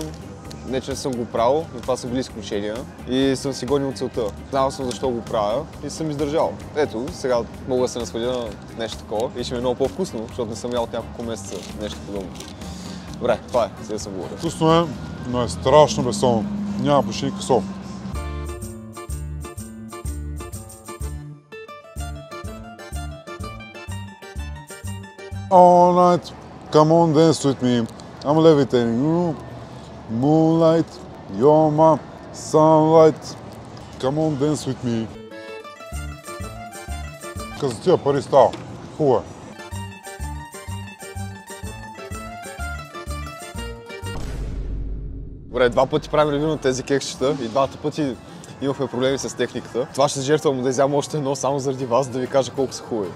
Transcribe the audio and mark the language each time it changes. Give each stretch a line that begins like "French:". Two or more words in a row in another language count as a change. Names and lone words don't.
Bulgarian: Не, че не съм го правил, но това са били изключения и съм си гонил целта. Знал съм защо го правя и съм издържал. Ето, сега мога да се насладя на нещо такова и ще ми е много по-вкусно, защото не съм ял от няколко месеца нещо подобно. Добре, това е, сега съм говорил. Вкусно е, но е страшно безсолно. Няма почти никакъв сол.
English: All night, come on dance with me, I'm levitating you. Moonlight, you're my sunlight, come on dance with me.
Bulgarian: За тия пари става. Хубаво е. Добре, 2 пъти правим ревю на тези кексчета и 2 пъти имахме проблеми с техниката. Това ще се жертвам да изям още едно само заради вас, да ви кажа колко са хубави.